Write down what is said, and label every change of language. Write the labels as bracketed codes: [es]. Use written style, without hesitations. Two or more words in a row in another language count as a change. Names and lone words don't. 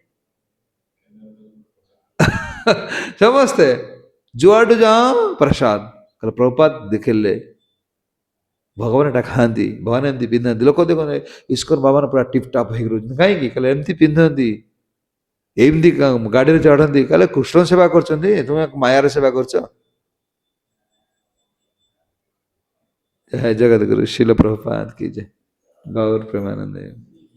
[or] ସମସ୍ତେ ଯୁଆଡୁ ଯାଅ ପ୍ରସାଦ ପ୍ରଭୁପାଦ ଦେଖିଲେ ଭଗବାନ ଏଟା ଖାଆନ୍ତି ଭଗବାନ ଏମିତି ପିନ୍ଧନ୍ତି ଲୋକ ଦେଖନ୍ତି ଇସ୍କନ ବାବାନ ପୁରା [en] tip top [or] ହେଇକି ରହୁଛନ୍ତି କାହିଁକି କହିଲେ ଏମିତି ପିନ୍ଧନ୍ତି ଏମିତି ଗାଡିରେ ଚଢନ୍ତି କହିଲେ କୃଷ୍ଣ ସେବା କରୁଛନ୍ତି ତୁମେ ମାୟାର ସେବା କରୁଛ [hi] जय जगत गुरु शिल प्रभुपाद की जय गौर प्रेमानंद।